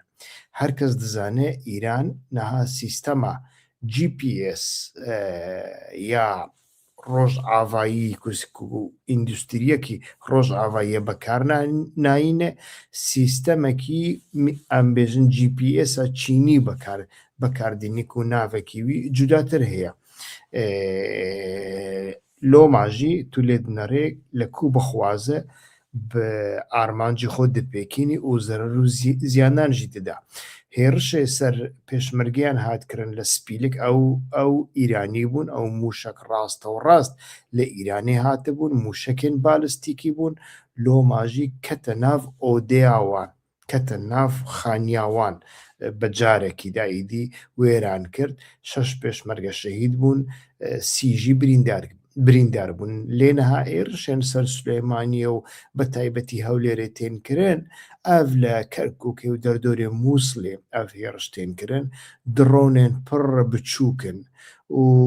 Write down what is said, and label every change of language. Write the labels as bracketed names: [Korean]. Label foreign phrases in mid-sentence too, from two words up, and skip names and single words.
[Kurdish] Her kes dizane Îran niha sîstema GPS ya rojavayî ku îndûstriyekî rojavayî bekar nayîne sîstemekî em bêjin GPS-a Çînî bekardînî ku navekî wî cudatir heye. Loma jî tu lê dinêrî li ku bixwaze بە ئارمانجی خۆ دپێکینی و زەرەر و زیانانژی تدا هێرشێ سەر پێشمەرگیان هاتکردن لە سپیلک ئەو ئیرانی بوون ئەو موشک ڕاستە و ڕاست لە ئیرانی هاتبوون موشکێن بالستیکی بوون لۆماژی کەتە ناو ئۆدێیاوان کەتە ناو خانیاوان بەجارێکی دایدی وێران کرد 6 پێشمەرگە شەهید بوون سیژی بریندار بوون لێنەها ئێرشێن سەر سلێمانیە و بە تایبەتی هەولێرێ تێنکردن ئەv لە کەرکووکێ و دەردۆرێ مووسڵێ ئەv هێرش تێنکردن درۆنێن پڕ بچووکن و